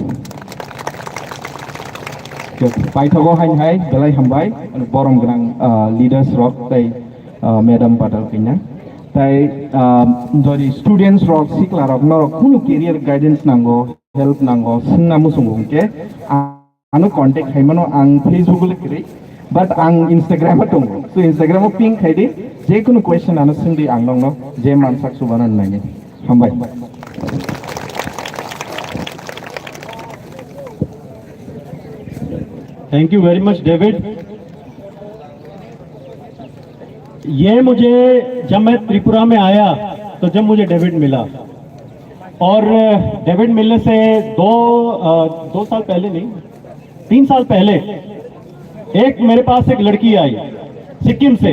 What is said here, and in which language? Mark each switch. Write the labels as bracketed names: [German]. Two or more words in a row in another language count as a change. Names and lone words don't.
[Kok Borok] Paithago hai belai hambai borong grang leaders rock tai madam patal kinya tai jodi students rock sikla rock no kuno [English] career guidance [Kok Borok] nango help nango singna musung ke anu contact haimano ang Facebook le kiri but ang Instagram atong so Instagram ping khaidi je kuno question anu singdi ang no je mansak subanan nangi hambai [English] Thank you very much David. [Hindi] ये मुझे जब मैं त्रिपुरा में आया तो जब मुझे डेविड मिला, और डेविड मिलने से दो साल पहले नहीं, 3 साल पहले एक मेरे पास एक लड़की आई सिक्किम से।